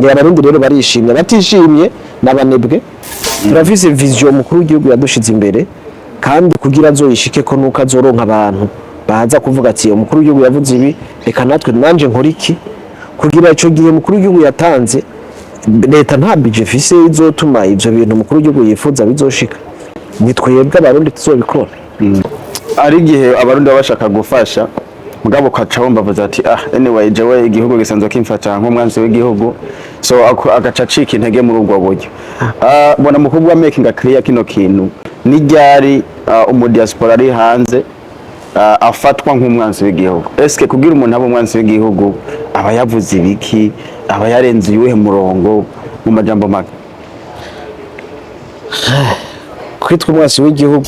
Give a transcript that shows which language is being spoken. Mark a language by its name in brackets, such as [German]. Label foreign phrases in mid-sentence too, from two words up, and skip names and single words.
[Rundi] abarundi rero barishimye batishimye nabanebwe turafise vision mukuru w'igihugu yadushize imbere kandi kugira azoyishike ko nuko azoronka abantu baza kuvuga ati umukuru w'igihugu yavuze ibi reka natwe nanje nkora iki kugira ico gihe umukuru w'igihugu yatanze leta nta budget ifise izotuma ivyo bintu umukuru w'igihugu yifuza bizoshika nitwebwe abarundi tuzobikora ari gihe abarundi bashaka gufasha mugabo kaca bumva ati anyway jewe igihugu gisanzwe kimfata nk'umwanzi w'igihugu so agaca acika intege muri ubwo buryo bona mukubwa [English] making a clear [Rundi] kino kintu ni ryari umudiaspora ari hanze afatwa nk'umwanzi w'igihugu eske kugira umuntu aba umwanzi w'igihugu aba yavuze ibiki aba yarenze yuhe murongo mu majambo make kwitwa umwanzi w'igihugu